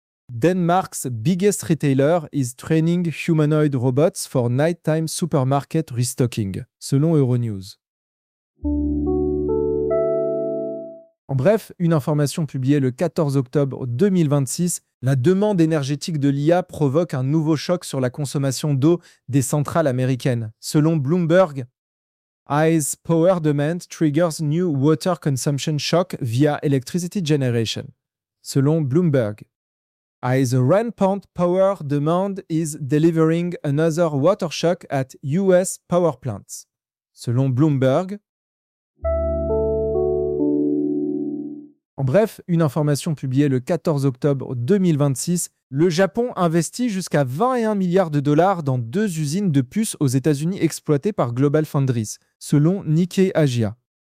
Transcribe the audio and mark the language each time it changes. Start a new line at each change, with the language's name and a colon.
English: Denmark's biggest retailer is training humanoid robots for nighttime supermarket restocking,
French: selon
English: Euronews.
French: En bref, une information publiée le 14 octobre 2026, la demande énergétique de l'IA provoque un nouveau choc sur la consommation d'eau des centrales américaines. Selon
English: Bloomberg, AI's power demand triggers new water consumption shock via electricity generation.
French: Selon
English: Bloomberg, AI's rampant power demand is delivering another water shock at US power plants.
French: Selon Bloomberg, en bref, une information publiée le 14 octobre 2026, le Japon investit jusqu'à 21 milliards de dollars dans deux usines de puces aux États-Unis exploitées par Global Foundries, selon Nikkei Asia.